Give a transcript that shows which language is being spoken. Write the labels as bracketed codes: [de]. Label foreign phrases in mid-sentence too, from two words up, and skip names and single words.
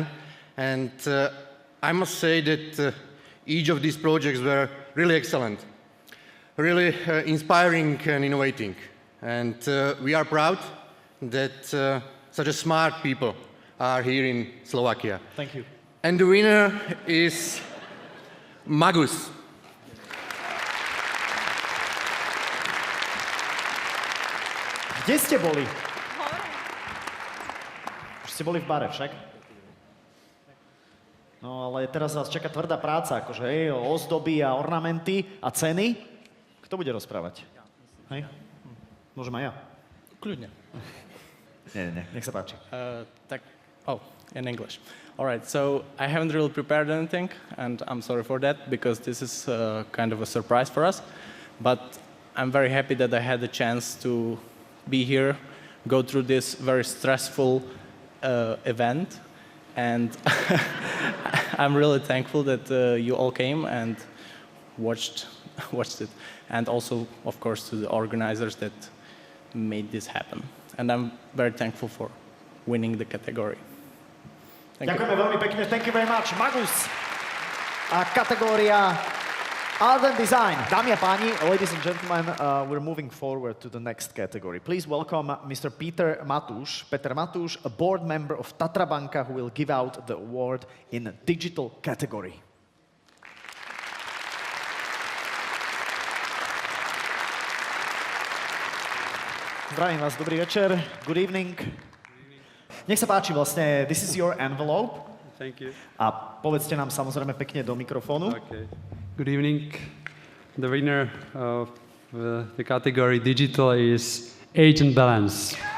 [en] And I must say that each of these projects were really excellent, really inspiring and innovating. And we are proud that such a smart people are here in Slovakia. Thank you. And the winner is Maguss. [sk] Kde ste boli? Už ste boli v bare však? No ale teraz vás čaká tvrdá práca, akože hej, ozdoby a ornamenty a ceny. Kto bude rozprávať? Hej? Môžem aj ja? Kľudne. Nie, nech sa páči. [en] In English. All right, so I haven't really prepared anything, and I'm sorry for that, because this is kind of a surprise for us. But I'm very happy that I had the chance to be here, go through this very stressful event, and I'm really thankful that you all came and watched it, and also, of course, to the organizers that made this happen. And I'm very thankful for winning the category. [sk] Ďakujeme veľmi pekne. [en] Thank you very much. Maguss. [sk] A kategória Art and Design. Dámy a páni, [en] ladies and gentlemen, we're moving forward to the next category. Please welcome Mr. Peter Matúš, a board member of Tatra Banka, who will give out the award in digital category. [sk] Zdravím vás, dobrý večer. [en] Good evening. [sk] Nech sa páči, vlastne, [en] this is your envelope. Thank you. [sk] A povedzte nám samozrejme pekne do mikrofónu. [en] Okay. Good evening. The winner of the category digital is Age and Balance.